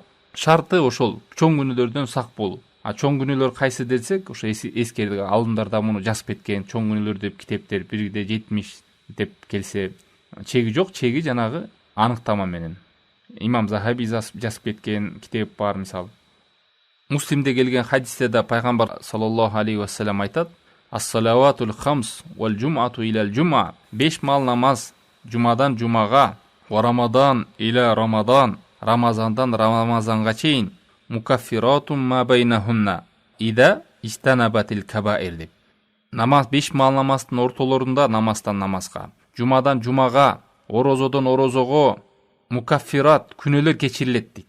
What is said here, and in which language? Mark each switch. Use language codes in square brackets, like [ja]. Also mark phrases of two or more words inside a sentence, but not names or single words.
[ky] Шарты ошол чоң күнөөлөрдөн сак болуу. Чоң күнөөлөр кайсы десек, ошо эскерди, алымдар да муну жазып кеткен. Чоң күнөөлөр деп китептер 1/70 деп келсе, чеги жок, чеги жанагы аныктама менен. Имам Захаби жазып кеткен китеп бар мисалы. Муслимде келген хадисте да пайгамбар [ar] صلى الله عليه وسلم [ky] айтат: [ar] "الصلوات الخمس والجمعة إلى الجمعة." [ky] 5 мал намаз жумадан жумага, [ar] ورمضان إلى رمضان, [ky] рамазандан рамазанга чейин, [ar] مكفرات ما بينهن إذا اجتنبت الكبائر деп. [ky] Намаз 5 мал намаздын ортолорунда намаздан намазга, жумадан жумага, орозодон орозого мукаффират күнөөлөр кечирилет дейт.